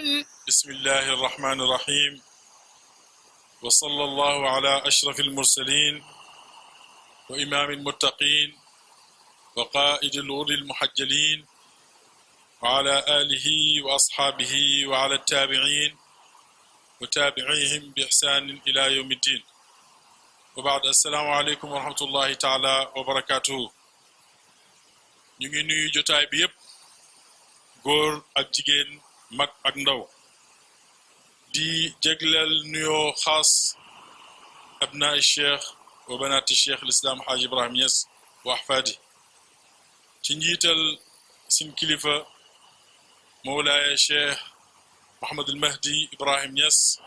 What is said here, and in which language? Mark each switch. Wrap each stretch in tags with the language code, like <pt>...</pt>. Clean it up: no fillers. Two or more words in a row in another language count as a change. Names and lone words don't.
<ar>بسم الله الرحمن الرحيم وصلى الله على أشرف المرسلين وإمام المتقين وقائد الغر المحجلين وعلى آله وأصحابه وعلى التابعين وتابعيهم بإحسان إلى يوم الدين وبعد. السلام عليكم ورحمة الله تعالى وبركاته.</ar> <wo>ñu ngi nuyu jotaay bi yépp góor ak jigéen mag ak ndaw di jégleel nuyoo xaas</wo> <ar>أبناء الشيخ وبنات شيخ الإسلام</ar> <wo>Haji Ibrahim Niass</wo> <ar>وأحفاد</ar> <wo>ci njiital sin kilifa mawlaaya cheikh Mohammed al Mahdi Ibrahim Niass</wo>